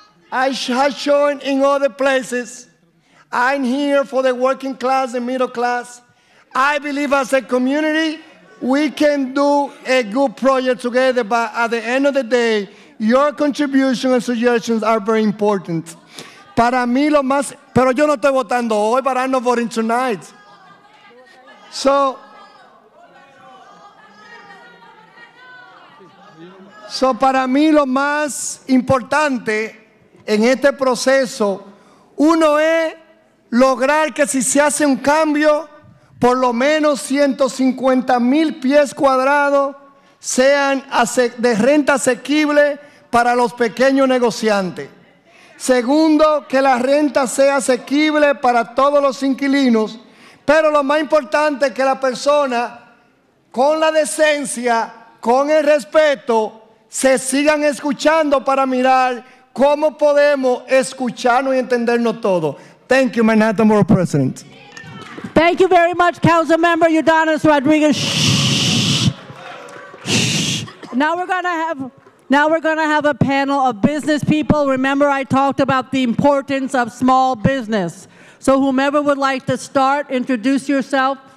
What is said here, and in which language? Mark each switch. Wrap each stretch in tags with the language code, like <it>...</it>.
<en>I have shown in other places. I'm here for the working class and middle class. I believe as a community, we can do a good project together, but at the end of the day, your contributions and suggestions are very important.</en> <es>Para mí lo más, pero yo no estoy votando hoy,</es> <en>but I'm not voting tonight.</en> <es>So para mí lo más importante en este proceso, uno es lograr que si se hace un cambio, por lo menos 150,000 pies cuadrados sean de renta asequible para los pequeños negociantes. Segundo, que la renta sea asequible para todos los inquilinos, pero lo más importante es que la persona, con la decencia, con el respeto, se sigan escuchando para mirar cómo podemos escucharnos y entendernos todos.</es> <en>Thank you, Manhattan Borough President. Thank you very much, Council Member Udanis Rodriguez. Shh. Shh. Now we're going to have a panel of business people. Remember, I talked about the importance of small business. So whomever would like to start, introduce yourself.</en>